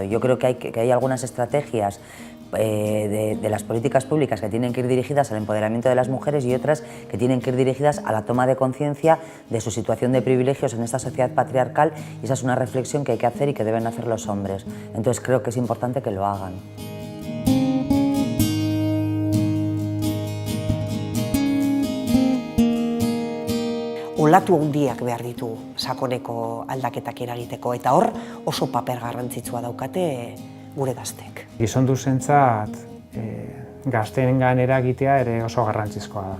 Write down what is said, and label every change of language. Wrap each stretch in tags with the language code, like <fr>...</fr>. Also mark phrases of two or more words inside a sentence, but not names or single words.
<es>Yo creo que hay algunas estrategias de las políticas públicas que tienen que ir dirigidas al empoderamiento de las mujeres y otras que tienen que ir dirigidas a la toma de conciencia de su situación de privilegios en esta sociedad patriarcal, y esa es una reflexión que hay que hacer y que deben hacer los hombres. Entonces creo que es importante que lo hagan.</es> <eu>Olatu handiak behar ditugu sakoneko aldaketak eragiteko, eta hor oso paper garrantzitsua daukate gure gaztek. Gizonduzentzat gazteengan eragitea ere oso garrantzizkoa da.</eu>